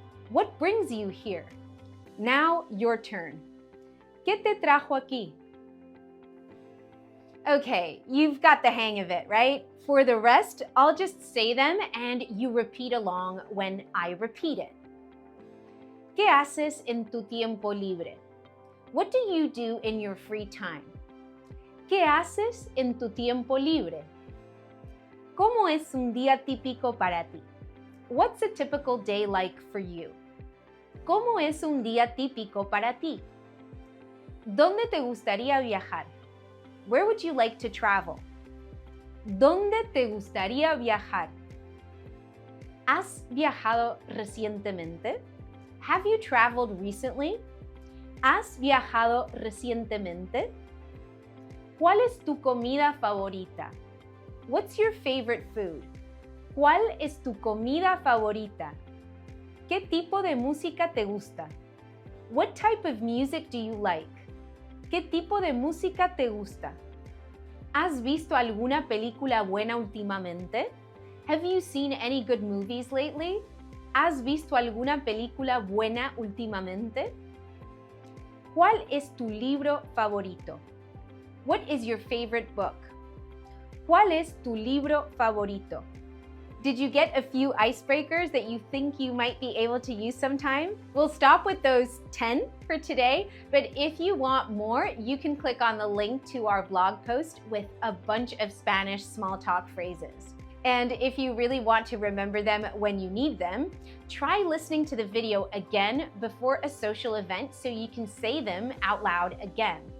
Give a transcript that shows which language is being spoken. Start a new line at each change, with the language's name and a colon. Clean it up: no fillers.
English: What brings you here? Now your turn.
Spanish: ¿Qué te trajo aquí?
English: Okay, you've got the hang of it, right? For the rest, I'll just say them and you repeat along when I repeat it.
Spanish: ¿Qué haces en tu tiempo libre?
English: What do you do in your free time?
Spanish: ¿Qué haces en tu tiempo libre? ¿Cómo es un día típico para ti?
English: What's a typical day like for you?
Spanish: ¿Cómo es un día típico para ti? ¿Dónde te gustaría viajar?
English: Where would you like to travel?
Spanish: ¿Dónde te gustaría viajar? ¿Has viajado recientemente?
English: Have you traveled recently?
Spanish: ¿Has viajado recientemente? ¿Cuál es tu comida favorita?
English: What's your favorite food?
Spanish: ¿Cuál es tu comida favorita? ¿Qué tipo de música te gusta?
English: What type of music do you like?
Spanish: ¿Qué tipo de música te gusta? ¿Has visto alguna película buena últimamente?
English: Have you seen any good movies lately?
Spanish: ¿Has visto alguna película buena últimamente? ¿Cuál es tu libro favorito?
English: What is your favorite book?
Spanish: ¿Cuál es tu libro favorito?
English: Did you get a few icebreakers that you think you might be able to use sometime? We'll stop with those 10 for today, but if you want more, you can click on the link to our blog post with a bunch of Spanish small talk phrases. And if you really want to remember them when you need them, try listening to the video again before a social event so you can say them out loud again.